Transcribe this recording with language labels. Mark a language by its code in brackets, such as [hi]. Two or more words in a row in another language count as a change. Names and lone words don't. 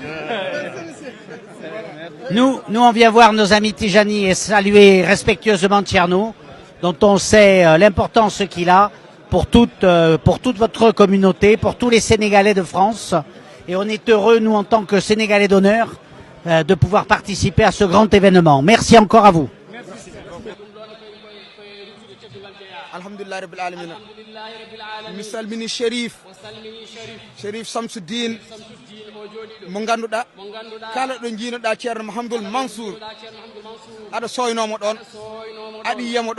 [fr] Nous on vient voir nos amis Tijani et saluer respectueusement Thierno, dont on sait l'importance qu'il a pour toute votre communauté, pour tous les Sénégalais de France. Et on est heureux, nous, en tant que Sénégalais d'honneur, de pouvoir participer à ce grand événement. Merci encore à vous. [ar] الحمد لله رب العالمين. [ff] Mi salmini Chérif Samsuddin mo ganduɗa kala ɗo jiinoɗa ceerno Mouhamadoul Mansour aɗa soynomo ɗon aɗa yiyamo